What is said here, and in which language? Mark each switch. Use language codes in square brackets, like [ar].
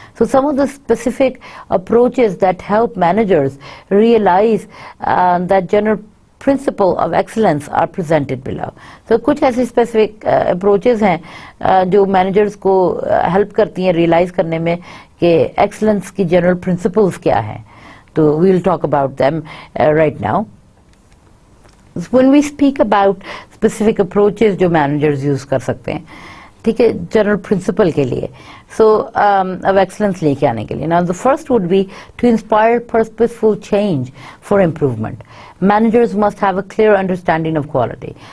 [en] So, some of the specific approaches that help managers realize that general principle of excellence are presented below. [ur] So کچھ ایسی specific approaches ہیں جو managers کو help کرتی ہیں realise کرنے میں کہ ایکسلنس کی جنرل پرنسپلز کیا ہیں. تو [en] We will talk about them right now. when we speak about specific approaches [ur] جو مینیجرز یوز کر سکتے ہیں، ٹھیک ہے، جنرل پرنسپل کے لیے، سو اب ایکسلنس لے کے آنے کے لیے. [en] Now the first would be to inspire purposeful change for improvement. Managers must have a clear understanding of quality.